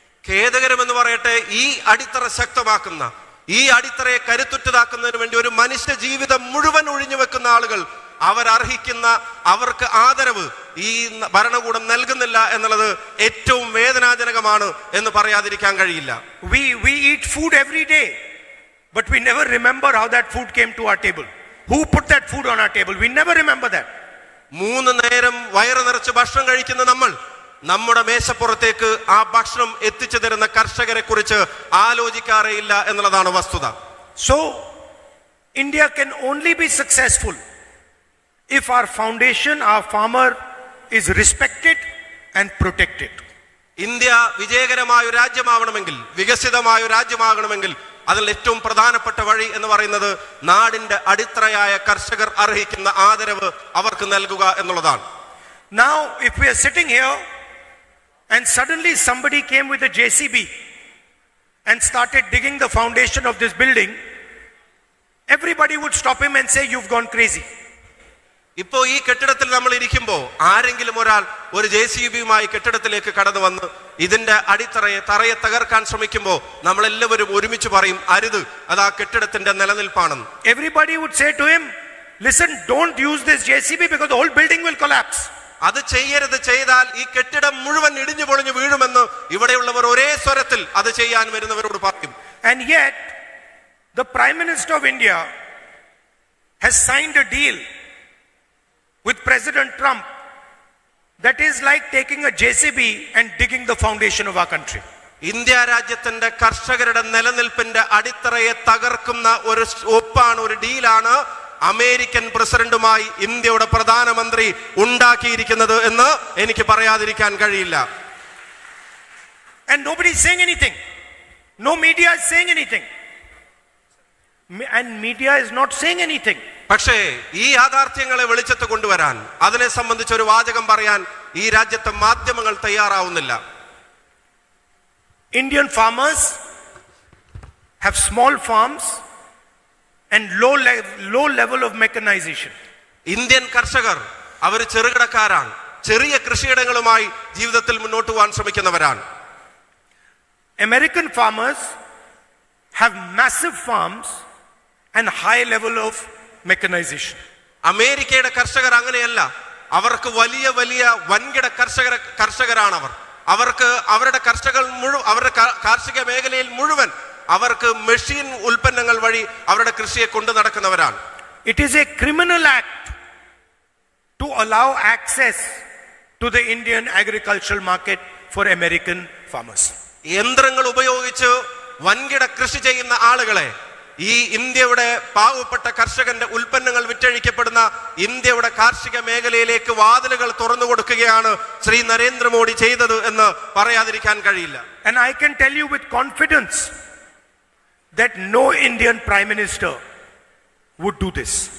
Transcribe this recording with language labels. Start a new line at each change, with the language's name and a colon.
Malayalam: ഖേദകരമെന്ന് പറയട്ടെ, ഈ അടിത്തറ ശക്തമാക്കുന്ന, ഈ അടിത്തറയെ കരുത്തുറ്റതാക്കുന്നതിന് വേണ്ടി ഒരു മനുഷ്യ ജീവിതം മുഴുവൻ ഒഴിഞ്ഞു വെക്കുന്ന ആളുകൾ അവരർഹിക്കുന്ന അവർക്ക് ആദരവ് ഈ ഭരണകൂടം നൽകുന്നില്ല എന്നുള്ളത് ഏറ്റവും വേദനാജനകമാണ് എന്ന് പറയാതിരിക്കാൻ കഴിയില്ല.
English: We eat food every day, but we never remember how that food came to our table. Who put that food on our table? We never remember that.
Malayalam: 3 നേരം വയറ് നിറച്ച് ഭക്ഷണം കഴിക്കുന്ന നമ്മൾ നമ്മുടെ മേശപ്പുറത്തേക്ക് ആ ഭക്ഷണം എത്തിച്ചു തരുന്ന കർഷകരെ കുറിച്ച് ആലോചിക്കാറേയില്ല എന്നുള്ളതാണ് വസ്തുത.
English: So India can only be successful if our foundation, our farmer, is respected and protected.
Malayalam: India വിജയകരമായ ഒരു രാജ്യമാവണമെങ്കിൽ, വികസിതമായ ഒരു രാജ്യമാകണമെങ്കിൽ അതിൽ ഏറ്റവും പ്രധാനപ്പെട്ട വഴി എന്ന് പറയുന്നത് നാടിന്റെ അടിത്തറയായ കർഷകർ അർഹിക്കുന്ന ആദരവ് അവർക്ക് നൽകുക എന്നുള്ളതാണ്.
English: Now if we are sitting here and suddenly somebody came with a JCB and started digging the foundation of this building, everybody would stop him and say, "You've gone crazy."
Malayalam: ഇപ്പോ ഈ കെട്ടിടത്തിൽ നമ്മൾ ഇരിക്കുമ്പോൾ ആരെങ്കിലും ഒരാൾ ഒരു JCBയുമായി കെട്ടിടത്തിലേക്ക് കടന്നു വന്ന് ഇതിന്റെ തറയെ തകർക്കാൻ ശ്രമിക്കുമ്പോൾ നമ്മളെല്ലാവരും ഒരുമിച്ച് പറയും, അരുത്, അത് ആ കെട്ടിടത്തിന്റെ നിലനിൽപ്പാണെന്ന്.
English: Everybody would say to him, "Listen, don't use this JCB because the whole building will collapse."
Malayalam: അത് ചെയ്യരുത്, ചെയ്താൽ ഈ കെട്ടിടം മുഴുവൻ ഇടിഞ്ഞു പൊളിഞ്ഞു വീഴുമെന്ന് ഇവിടെയുള്ളവർ ഒരേ സ്വരത്തിൽ അത് ചെയ്യാൻ വരുന്നവരോട് പറയും.
English: And yet the Prime Minister of India has signed a deal with President Trump that is like taking a JCB and digging the foundation of our country.
Malayalam: India രാജ്യത്തിന്റെ കർഷകരുടെ നിലനിൽപ്പിന്റെ അടിത്തറയെ തകർക്കുന്ന ഒരു ഒപ്പാണ്, ഒരു ഡീലാണ് അമേരിക്കൻ പ്രസിഡന്റുമായി ഇന്ത്യയുടെ പ്രധാനമന്ത്രി ഉണ്ടാക്കിയിരിക്കുന്നത് എന്ന് എനിക്ക് പറയാതിരിക്കാൻ കഴിയില്ല.
English: And nobody is saying anything. No media is saying anything. And media is not saying anything.
Malayalam: പക്ഷേ ഈ യാഥാർത്ഥ്യങ്ങളെ വെളിച്ചത്ത് കൊണ്ടുവരാൻ, അതിനെ സംബന്ധിച്ച് ഒരു വാചകം പറയാൻ ഈ രാജ്യത്തെ മാധ്യമങ്ങൾ തയ്യാറാവുന്നില്ല.
English: Indian farmers have small farms and low level of mechanization.
Malayalam: Indian കർഷകർ അവർ ചെറുകിടക്കാരാണ്, ചെറിയ കൃഷിയിടങ്ങളുമായി ജീവിതത്തിൽ മുന്നോട്ട് പോകാൻ ശ്രമിക്കുന്നവരാണ്.
English: American farmers have massive farms and high level of mechanization.
Malayalam: അമേരിക്കയുടെ കർഷകർ അങ്ങനെയല്ല, അവർക്ക് വലിയ വലിയ വൻകിട കർഷകരാണ് അവർ. അവർക്ക് അവരുടെ അവരുടെ കാർഷിക മേഖലയിൽ മുഴുവൻ അവർക്ക് മെഷീൻ ഉൽപ്പന്നങ്ങൾ വഴി അവരുടെ കൃഷിയെ കൊണ്ടു നടക്കുന്നവരാണ്.
English: It is a criminal act to allow access to the Indian agricultural market for American farmers.
Malayalam: യന്ത്രങ്ങൾ ഉപയോഗിച്ച് വൻകിട കൃഷി ചെയ്യുന്ന ആളുകളെ ഈ ഇന്ത്യയുടെ പാവപ്പെട്ട കർഷകന്റെ ഉൽപ്പന്നങ്ങൾ വിറ്റഴിക്കപ്പെടുന്ന ഇന്ത്യയുടെ കാർഷിക മേഖലയിലേക്ക് വാതിലുകൾ തുറന്നു കൊടുക്കുകയാണ് ശ്രീ നരേന്ദ്രമോദി ചെയ്തത് എന്ന് പറയാതിരിക്കാൻ കഴിയില്ല.
English: And I can tell you with confidence that no Indian Prime Minister would do this.